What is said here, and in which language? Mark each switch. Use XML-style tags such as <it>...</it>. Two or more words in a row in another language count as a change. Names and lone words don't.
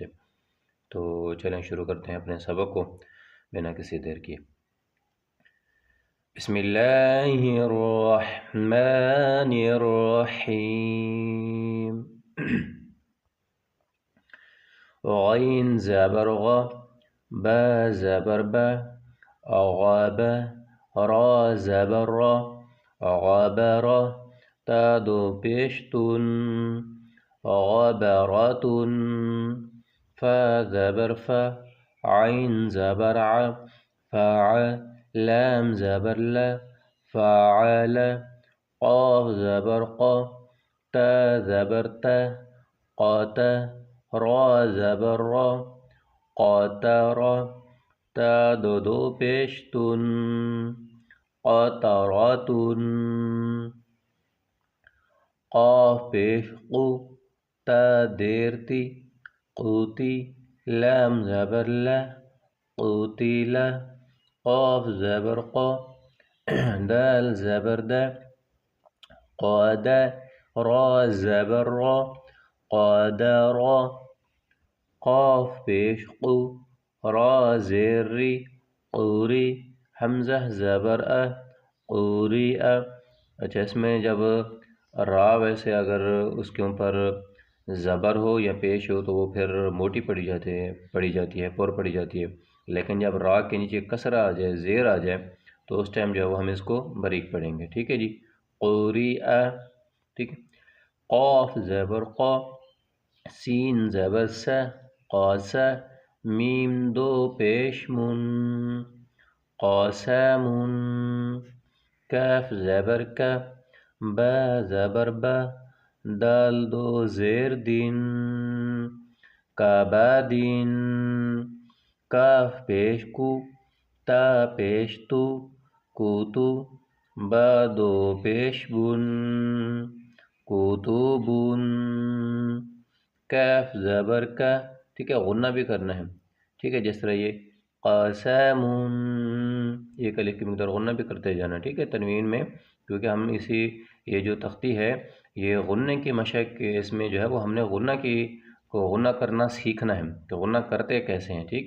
<ur>تو چلیں شروع کرتے ہیں اپنے سبق کو بنا کسی دیر کیے۔</ur> <ar>بسم اللہ الرحمن الرحیم۔</ar> <ur>غین زبر غ، با زبر با، غاب، را زبر را، غبر، تا دو پیشتن، غبرتن، فا زبر فا، عین زبر ع، فاع، لام زبر لا، فاعل، قاف زبر قا، تا زبر تا، قاتا، را زبر را، قاترا، تا دو پیشتن، قطراتن، قاف پیش قو، تا دیرتی، قوتی، لام زبر لا، قوتیلا، قاف زبر قا، دال زبر دا، قادا، را زبر را، قادرا، قاف پیش قو، را زیری، قوری، حمزہ زبر ا، قوری ا۔ اچھا، اس میں جب را ویسے اگر اس کے اوپر زبر ہو یا پیش ہو تو وہ پھر موٹی پڑی جاتی ہے، پر پڑی جاتی ہے، لیکن جب را کے نیچے کسر آ جائے، زیر آ جائے تو اس ٹائم جو ہے وہ ہم اس کو باریک پڑھیں گے، ٹھیک ہے جی۔ قوری ا، ٹھیک ہے۔ قاف زبر قا، سین زبر سا، قاسا، میم دو پیش من، قاسامن، کاف زبر کا، با زبر با، دال دو زیر دین، کابادین، کاف پیش کو، تا پیش تو، کوتو، با دو پیش بن، کوتوبن، کاف زبر کا، ٹھیک ہے، غنہ بھی کرنا ہے، ٹھیک ہے، جس طرح یہ قاسمن، یہ الف کی مقدار غنہ بھی کرتے جانا، ٹھیک ہے، تنوین میں، کیونکہ ہم یہ جو تختی ہے یہ غنے کی مشق اس میں جو ہے وہ ہم نے غنہ کرنا سیکھنا ہے، تو غنہ کرتے کیسے ہیں، ٹھیک ہے۔</ur>